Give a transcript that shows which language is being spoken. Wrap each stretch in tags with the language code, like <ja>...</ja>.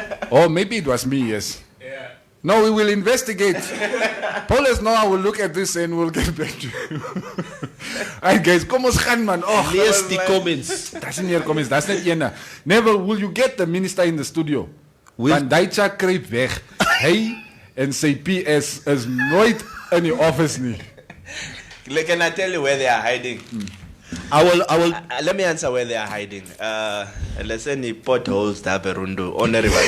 <en>Oh, maybe it was me, yes. Yeah. No, we will investigate. Paulus, no, I will look at this and we'll get back to you. Alright, guys,</en> <af>kom ons gaan, man.</af> <en>Oh,</en> <af>lees die comments.</af> <en>That's in your comments. That's not ene. Neville, will you get the minister in the studio?</en> <af>Want Daicha kruip weg. Hy en sy PS is nooit in die office nie.</af> <en>Can I tell you where they are hiding? I will. Let me answer where they are hiding. Let's say the potholes</en> <af>daar by</af> <en>Rundu on the river.</en>